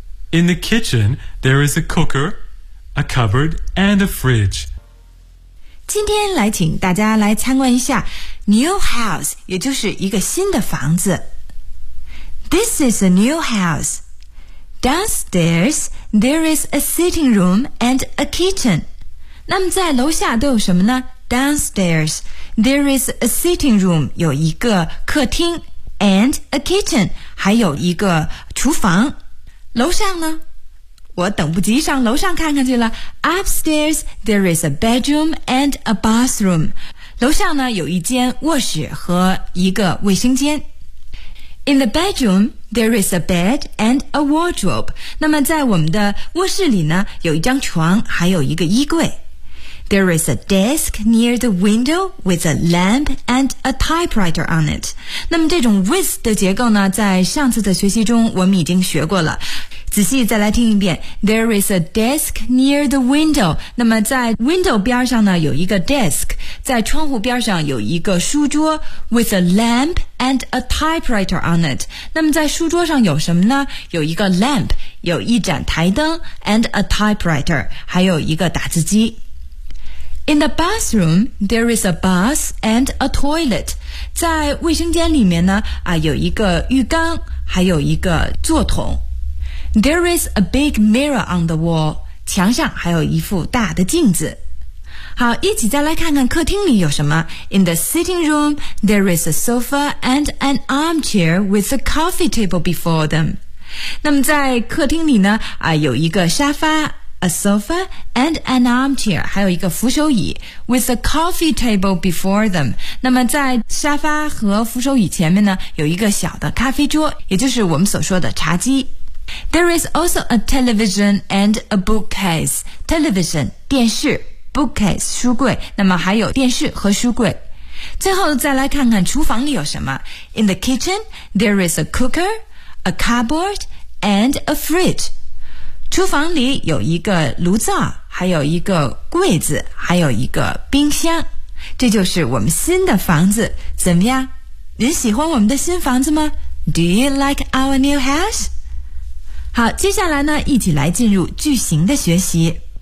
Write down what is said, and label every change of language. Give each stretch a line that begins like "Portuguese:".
English: In the kitchen, there is a cooker, a cupboard, and a fridge.
Chinese: 今天来请大家来参观一下
English: new house，
Chinese: 也就是一个新的房子。
English: This is a new house. Downstairs, there is a sitting room and a kitchen.
Chinese: 那么在楼下都有什么呢？
English: Downstairs, there is a sitting room,
Chinese: 有一个客厅
English: and a kitchen,
Chinese: 还有一个厨房。楼上呢？我等不及上楼上看看去了。
English: Upstairs, there is a bedroom and a bathroom.
Chinese: 楼上呢，有一间卧室和一个卫生间。
English: In the bedroom, there is a bed and a wardrobe.
Chinese: 那么在我们的卧室里呢，有一张床，还有一个衣柜。
English: There is a desk near the window with a lamp and a typewriter on it.
Chinese: 那么这种 with 的结构呢，在上次的学习中我们已经学过了。仔细再来听一遍。
English: There is a desk near the window.
Chinese: 那么在 window 边上呢，有一个 desk， 在窗户边上有一个书桌
English: with a lamp and a typewriter on it.
Chinese: 那么在书桌上有什么呢？有一个 lamp， 有一盏台灯
English: and a typewriter，
Chinese: 还有一个打字机。
English: In the bathroom, there is a bath and a toilet.
Chinese: 在卫生间里面呢，啊，有一个浴缸，还有一个坐桶。
English: There is a big mirror on the wall.
Chinese: 墙上还有一副大的镜子。好，一起再来看看客厅里有什么。
English: In the sitting room, there is a sofa and an armchair with a coffee table before them.
Chinese: 那么在客厅里呢，啊，有一个沙发。
English: A sofa and an armchair,
Chinese: 还有一个扶手椅
English: with a coffee table before them.
Chinese: 那么在沙发和扶手椅前面呢，有一个小的咖啡桌，也就是我们所说的茶几。
English: There is also a television and a bookcase.
Chinese: Television, 电视 ,bookcase, 书柜，那么还有电视和书柜。最后再来看看厨房里有什么。
English: In the kitchen, there is a cooker, a cupboard, and a fridge.
Chinese: 厨房里有一个炉灶，还有一个柜子，还有一个冰箱。这就是我们新的房子，怎么样？你喜欢我们的新房子吗？
English: Do you like our new house?
Chinese: 好，接下来呢，一起来进入句型的学习。